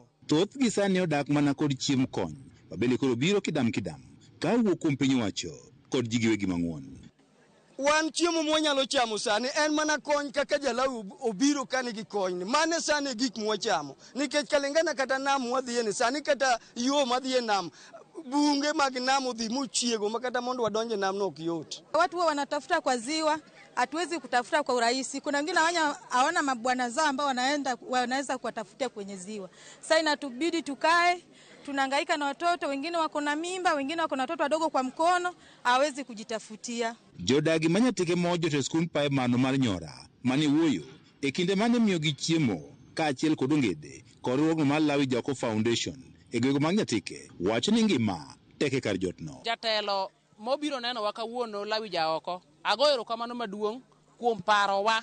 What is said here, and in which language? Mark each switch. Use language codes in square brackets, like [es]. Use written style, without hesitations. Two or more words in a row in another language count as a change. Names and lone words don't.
[luo] Thoth gi sani odak mana kod chiemo kony ma bende koro biro kidam ka wuok kuom piny owacho kod ji giwegi mang'won. Wan chiemo mwanyalo chamo sani en mana kony kaka Jalau obiro kani gi kony. Mane sani gik mwachamo nikech kalingana kata nam mwadhiye sani kata yo madhiye nam bunge mag nam odhi muchiego makata mondo wadonje nam no ok yot. [sw] Watu wanatafuta kwa ziwa, hatuwezi kutafuta kwa urahisi. Kuna wengine hawana mabwana zao ambao wanaweza kuwatafutia kwenye ziwa. Sasa inatubidi tukae tunahangaika na watoto, wengine wako na mimba, wengine wako na watoto wadogo kwa mkono, hawezi kujitafutia. [luo] Jodagi Manyatike mojo to skul primar mar Nyora mane wuoyo e kinde mane miyo gi chiemo kaachiel kod ongede kod riwruok mar Lawi Jacob Foundation e gweng' Manyatike wacho ni ngima tek e kar jotno. Jatelo mobiro neno wa kawuono Lawi Jaoko agoyo erokamano maduong' kuom parowa.